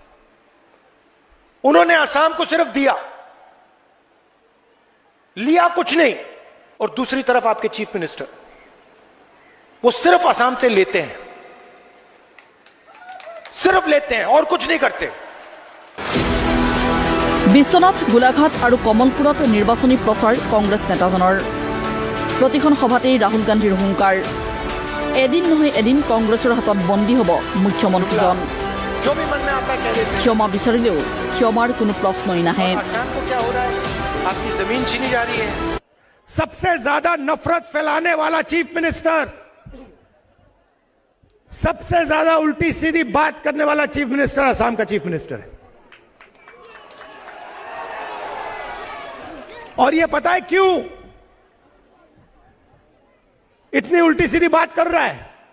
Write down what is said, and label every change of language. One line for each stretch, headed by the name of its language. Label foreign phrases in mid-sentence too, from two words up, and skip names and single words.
Hindi: उन्होंने असम को सिर्फ दिया, लिया कुछ नहीं। और दूसरी तरफ आपके
English: chief minister,
Hindi: वो सिर्फ असम से लेते हैं, सिर्फ लेते हैं और कुछ नहीं करते।
Assamese: বিশ্বনাথ, গোলাঘাট আৰু কমলপুৰত নিৰ্বাচনী প্ৰচাৰ কংগ্ৰেছ নেতাজনৰ। প্ৰতিখন সভাতেই ৰাহুল গান্ধীৰ হুংকাৰ, এদিন নহয় এদিন কংগ্ৰেছৰ হাতত বন্দী হ'ব মুখ্যমন্ত্ৰীজন। ক্ষমা বিচাৰিলেও ক্ষমাৰ কোনো প্ৰশ্নই নাহে।
Hindi: सबसे ज्यादा नफरत फैलाने वाला
English: chief minister,
Hindi: सबसे ज्यादा उल्टी सीधी बात करने वाला
English: chief minister
Hindi: असम का
English: chief minister
Hindi: है। और ये पता है क्यों इतनी उल्टी सीधी बात कर रहा है?